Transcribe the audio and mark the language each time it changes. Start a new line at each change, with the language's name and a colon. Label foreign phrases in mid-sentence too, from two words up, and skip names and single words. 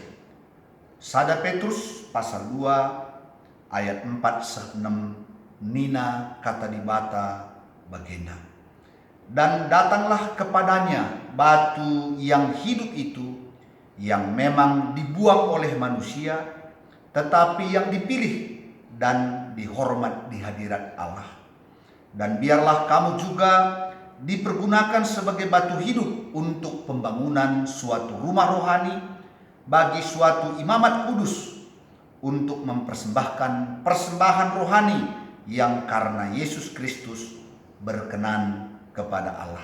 Batak Karo: Sada Petrus pasal 2 ayat 4-6 nina kata dibata bagenda.
Indonesian: Dan datanglah kepadanya batu yang hidup itu, yang memang dibuang oleh manusia, tetapi yang dipilih dan dihormat di hadirat Allah. Dan biarlah kamu juga dipergunakan sebagai batu hidup untuk pembangunan suatu rumah rohani bagi suatu imamat kudus, untuk mempersembahkan persembahan rohani yang karena Yesus Kristus berkenan kepada Allah.